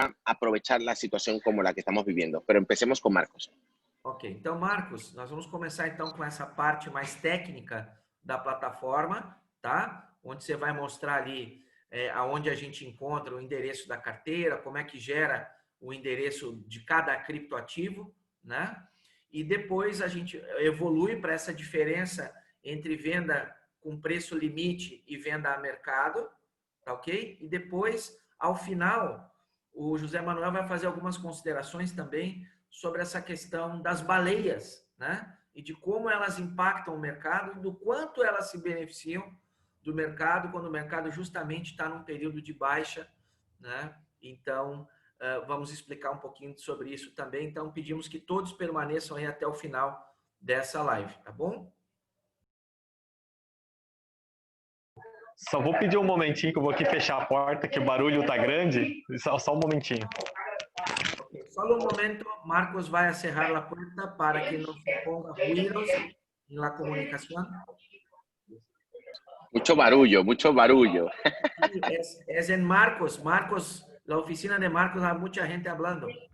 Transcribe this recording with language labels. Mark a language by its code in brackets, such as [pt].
[es] para aprovechar la situación como la que estamos viviendo. Pero empecemos con Marcos. [pt] Ok, então, Marcos, nós vamos começar então com essa parte mais técnica da plataforma, tá? Onde você vai mostrar ali aonde a gente encontra o endereço da carteira, como é que gera o endereço de cada criptoativo, né? E depois a gente evolui para essa diferença entre venda com preço limite e venda a mercado, tá ok? E depois, ao final, o José Manuel vai fazer algumas considerações também sobre essa questão das baleias, né? E de como elas impactam o mercado e do quanto elas se beneficiam do mercado quando o mercado justamente está num período de baixa, né? Então, vamos explicar um pouquinho sobre isso também. Então, pedimos que todos permaneçam aí até o final dessa live, tá bom? Só vou pedir um momentinho que eu vou aqui fechar a porta, que o barulho tá grande. Só um momentinho. [es] Solo un momento, Marcos va a cerrar la puerta para que no se ponga ruidos en la comunicación. Mucho barullo, mucho barullo. Sí, es en Marcos. Marcos, la oficina de Marcos, hay mucha gente hablando.